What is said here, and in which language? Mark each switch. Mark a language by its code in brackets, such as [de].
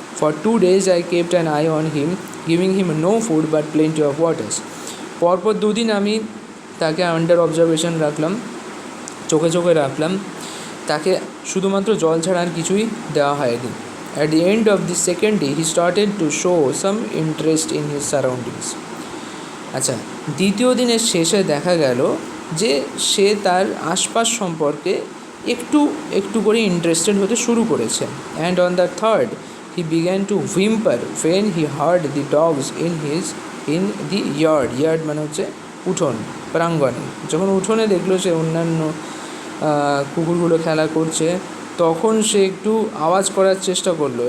[en] For 2 days I kept an eye on him, giving him no food but plenty of waters. [bn] পরপর 2 দিন আমি তাকে under observation রাখলাম, চোখে রাখলাম, তাকে শুধুমাত্র জল ছাড়া আর কিছুই দেওয়া হয়নি। [en] At the end of the second day he started to show some interest in his surroundings. [bn] আচ্ছা, দ্বিতীয় দিনের শেষে দেখা গেল যে সে তার আশপাশ সম্পর্কে একটু একটু করে ইন্টারেস্টেড হতে শুরু করেছে। [en] and on the third he began to whimper when he heard the dogs in the yard [bn] মানে হচ্ছে উঠোন, প্রাঙ্গণে। যখন উঠোনে দেখলো সে অন্যান্য কুকুরগুলো খেলা করছে, তখন সে একটু আওয়াজ করার চেষ্টা করলো।